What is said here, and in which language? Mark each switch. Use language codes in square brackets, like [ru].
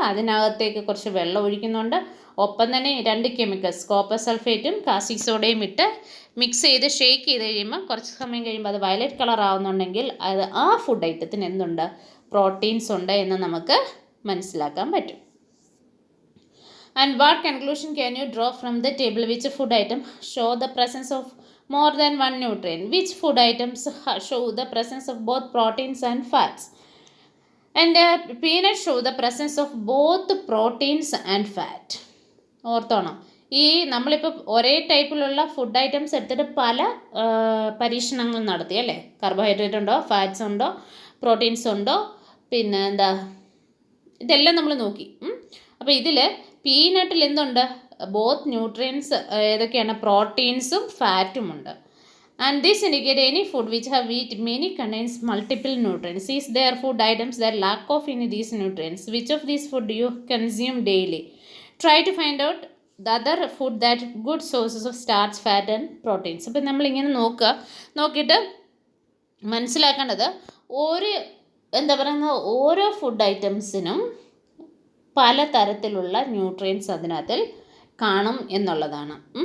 [ml] അതിനകത്തേക്ക് കുറച്ച് വെള്ളം ഒഴിക്കുന്നുണ്ട്. ഒപ്പം തന്നെ 2 കെമിക്കൽസ് കോപ്പർ സൾഫേറ്റും കാസ്റ്റിക് സോഡയും ഇട്ട് മിക്സ് ചെയ്ത് ഷേക്ക് ചെയ്ത് കഴിയുമ്പോൾ കുറച്ച് സമയം കഴിയുമ്പോൾ അത് വയലറ്റ് കളർ ആവുന്നുണ്ടെങ്കിൽ അത് ആ ഫുഡ് ഐറ്റത്തിന് എന്തുണ്ട്, പ്രോട്ടീൻസ് ഉണ്ട് എന്ന് നമുക്ക് മനസ്സിലാക്കാൻ പറ്റും. [en] And what conclusion can you draw from the table? Which food item show the presence of more than one nutrient? Which food items show the presence of both proteins and fats? And peanut show the presence of both proteins and fat. [ml] ഓർത്തോണം, ഈ നമ്മളിപ്പോൾ ഒരേ ടൈപ്പിലുള്ള food items എടുത്തിട്ട് പല പരീക്ഷണങ്ങൾ നടത്തി അല്ലേ. കാർബോഹൈഡ്രേറ്റ് ഉണ്ടോ, ഫാറ്റ്സ് ഉണ്ടോ, പ്രോട്ടീൻസ് ഉണ്ടോ, പിന്നെ എന്താ, ഇതെല്ലാം നമ്മൾ നോക്കി. അപ്പോൾ ഇതിൽ പീനട്ടിൽ എന്തുണ്ട്, ബോത്ത് ന്യൂട്രിയൻസ് ഏതൊക്കെയാണ്, പ്രോട്ടീൻസും ഫാറ്റും ഉണ്ട്. [en] And this indicate any food which have wheat many contains multiple nutrients. Is there food items that lack of any of these nutrients? Which of these food do you consume daily? Try to find out the other food that good sources of starch, fat and proteins. [ml] അപ്പോൾ നമ്മളിങ്ങനെ നോക്കിയിട്ട് മനസ്സിലാക്കേണ്ടത് എന്താ പറയുന്നത്, ഓരോ food ഐറ്റംസിനും പല തരത്തിലുള്ള nutrients അതിനകത്തിൽ കാണും എന്നുള്ളതാണ്.